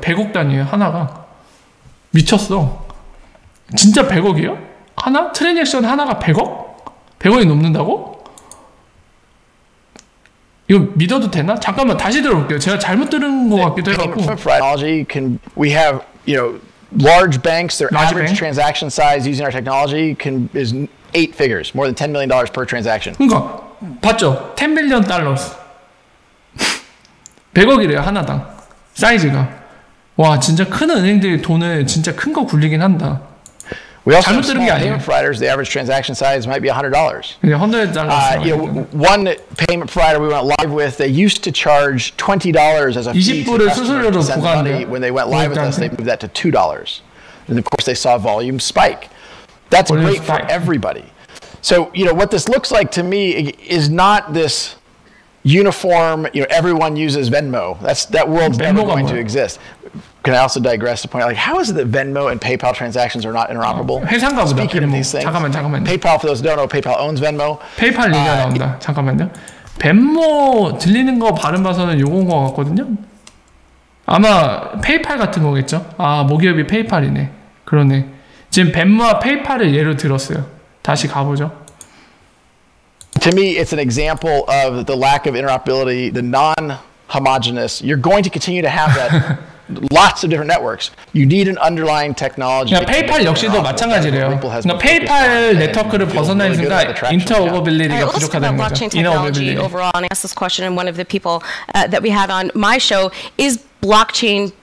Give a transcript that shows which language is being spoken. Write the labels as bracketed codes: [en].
[ko] 100억 단위예요. 하나가. 미쳤어. 진짜 100억이요? 하나? 트랜잭션 하나가 100억? 100억이 넘는다고? 이거 믿어도 되나? 잠깐만 다시 들어볼게요. 제가 잘못 들은 것 같기도 해갖고. [en] We have, large banks. Their average transaction size using our technology is 8 figures, more than $10 million per transaction. [ko] 그러니까 봤죠? $10 million. 100억이래요 하나당. 사이즈가. 와 진짜 큰 은행들이 돈을 진짜 큰 거 굴리긴 한다. [en] We also have small payment providers. The average transaction size might be $100. $100. One payment provider we went live with, they used to charge $20 as a fee to customers to send money. When they went live with us, they moved that to $2. And of course, they saw volume spike. That's great for everybody. So, what this looks like to me is not this uniform, everyone uses Venmo. That world's never going to exist. Can I also digress to point out, how is it that Venmo and PayPal transactions are not interoperable? Speaking of these things, PayPal, for those who don't know, PayPal owns Venmo. [ko] 페이팔 얘기가 나온다. 잠깐만요. 벤모 들리는 거 발음 봐서는 요건 거 같거든요. 아마 페이팔 같은 거겠죠? 모기업이 페이팔이네. 그러네. 지금 벤모와 페이팔을 예로 들었어요. 다시 가보죠. [en] To me, it's an example of the lack of interoperability, the non-homogeneous. You're going to continue to have that. Lots of different networks. You need an underlying technology. [ko] 그러니까 페이팔 역시도 마찬가지래요. 그러니까 페이팔 네트워크를 벗어나 있으니까 인터오버빌리티가 부족하다는 거죠. [en] technology overall, and I asked this question, and one of the people that we had on my show is blockchain.